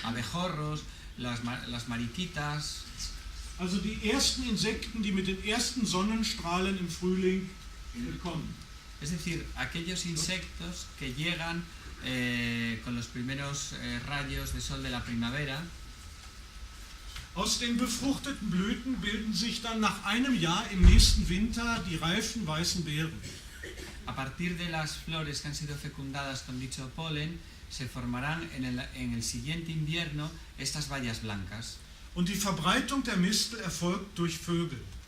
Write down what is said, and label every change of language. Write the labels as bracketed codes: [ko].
[es] Abejorros, las mariquitas. [de] Also die ersten Insekten, die mit den ersten Sonnenstrahlen im Frühling kommen. [es] Es decir, aquellos insectos que llegan con los primeros rayos de sol de la primavera. [de] Aus den befruchteten Blüten bilden sich dann nach einem Jahr im nächsten Winter die reifen weißen Beeren. [es] A partir de las flores que han sido fecundadas con dicho polen, se formarán en el siguiente invierno estas bayas blancas. [de] Und die Verbreitung der Mistel erfolgt durch Vögel.